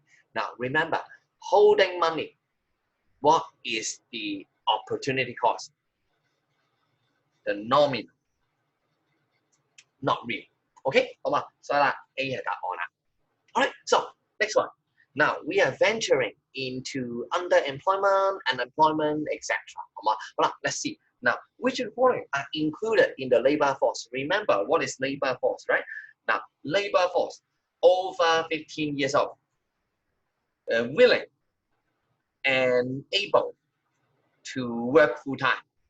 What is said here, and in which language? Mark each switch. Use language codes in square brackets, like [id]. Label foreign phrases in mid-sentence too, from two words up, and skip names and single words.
[en] Now remember, holding money, what is the opportunity cost? The nominal, not real. [yue] Okay, 好嘛？所以啦 ，A 係答案啦。 [en] Alright, so next one. Now we are venturing into underemployment, unemployment, etc. [yue] 好嘛？好啦 ， [en] let's see. Now, which of the following are included in the labor force? Remember, what is labor force, right? Now, labor force over 15 years old, willing and able to work full time.